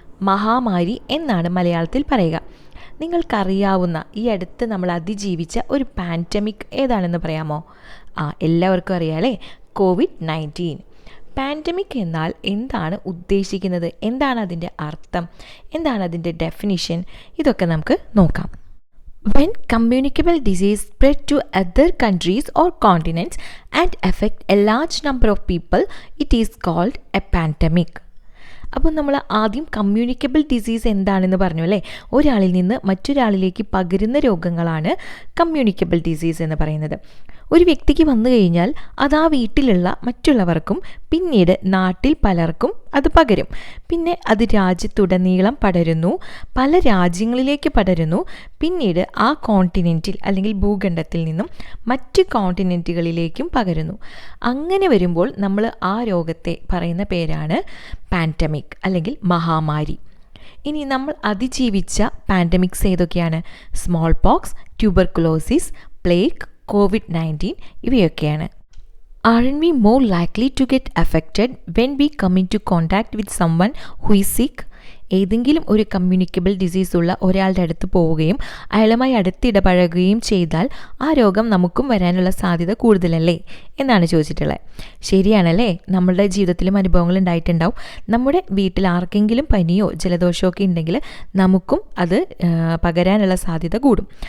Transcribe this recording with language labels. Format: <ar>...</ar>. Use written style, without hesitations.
<ml>മഹാമാരി എന്നാണ് മലയാളത്തിൽ പറയുക. നിങ്ങൾക്കറിയാവുന്ന ഈ അടുത്ത് നമ്മൾ അതിജീവിച്ച ഒരു പാൻഡമിക് ഏതാണെന്ന് പറയാമോ? എല്ലാവർക്കും അറിയാമല്ലേ, COVID-19. പാൻഡമിക് എന്നാൽ എന്താണ് ഉദ്ദേശിക്കുന്നത്, എന്താണ് അതിൻ്റെ അർത്ഥം, എന്താണ് അതിൻ്റെ ഡെഫിനിഷൻ, ഇതൊക്കെ നമുക്ക് നോക്കാം.</ml> <en>When communicable disease spread to other countries or continents and affect a large number of people, it is called a pandemic.</en> <ml>അപ്പോൾ നമ്മൾ ആദ്യം കമ്മ്യൂണിക്കബിൾ ഡിസീസ് എന്താണെന്ന് പറഞ്ഞു അല്ലേ. ഒരാളിൽ നിന്ന് മറ്റൊരാളിലേക്ക് പകരുന്ന രോഗങ്ങളാണ് കമ്മ്യൂണിക്കബിൾ ഡിസീസ് എന്ന് പറയുന്നത്. ഒരു വ്യക്തിക്ക് വന്നു കഴിഞ്ഞാൽ അത് ആ വീട്ടിലുള്ള മറ്റുള്ളവർക്കും പിന്നീട് നാട്ടിൽ പലർക്കും അത് പകരും. പിന്നെ അത് രാജ്യത്തുടനീളം പടരുന്നു, പല രാജ്യങ്ങളിലേക്ക് പടരുന്നു. പിന്നീട് ആ കോണ്ടിനെൻറ്റിൽ അല്ലെങ്കിൽ ഭൂഖണ്ഡത്തിൽ നിന്നും മറ്റ് കോണ്ടിനെൻറ്റുകളിലേക്കും പകരുന്നു. അങ്ങനെ വരുമ്പോൾ നമ്മൾ ആ രോഗത്തെ പറയുന്ന പേരാണ് പാൻഡമിക് അല്ലെങ്കിൽ മഹാമാരി. ഇനി നമ്മൾ അതിജീവിച്ച പാൻഡമിക്സ് ഏതൊക്കെയാണ്? Small pox, tuberculosis, plague, COVID-19 ഇവയൊക്കെയാണ്.</ml> <en>Aren't we more likely to get affected when we come into contact with someone who is sick?</en> <ml>ഏതെങ്കിലും ഒരു കമ്മ്യൂണിക്കബിൾ ഡിസീസ് ഉള്ള ഒരാളുടെ അടുത്ത് പോവുകയും അയാളുമായി അടുത്തിടപഴകുകയും ചെയ്താൽ ആ രോഗം നമുക്കും വരാനുള്ള സാധ്യത കൂടുതലല്ലേ എന്നാണ് ചോദിച്ചിട്ടുള്ളത്. ശരിയാണല്ലേ, നമ്മളുടെ ജീവിതത്തിലും അനുഭവങ്ങൾ ഉണ്ടായിട്ടുണ്ടാവും. നമ്മുടെ വീട്ടിൽ ആർക്കെങ്കിലും പനിയോ ജലദോഷമോ ഒക്കെ ഉണ്ടെങ്കിൽ നമുക്കും അത് പകരാനുള്ള സാധ്യത കൂടും.</ml>